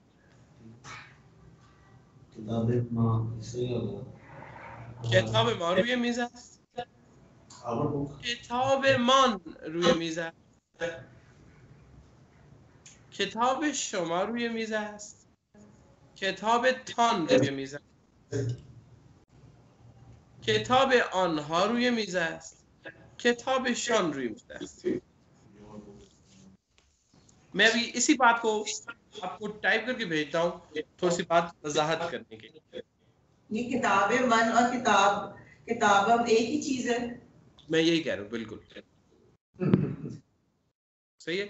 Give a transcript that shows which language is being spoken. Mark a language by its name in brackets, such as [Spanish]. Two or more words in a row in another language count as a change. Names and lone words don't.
[Persian] کتاب من [Hindi] सही होगा। [Persian] کتاب من روی میز است, [English] our book [Persian] کتاب من روی میز است، کتاب شما روی میز است، کتاب تان روی میز است. کتاب آنها روی میز است. کتابشان روی میز است. [Hindi] मैं अभी इसी बात को आपको टाइप करके भेजता हूँ थोड़ी सी बात वजाहत करने के लिए। ये [Persian] کتاب من [Hindi] और किताब अब एक ही चीज है। मैं यही कह रहा हूँ, बिल्कुल सही है।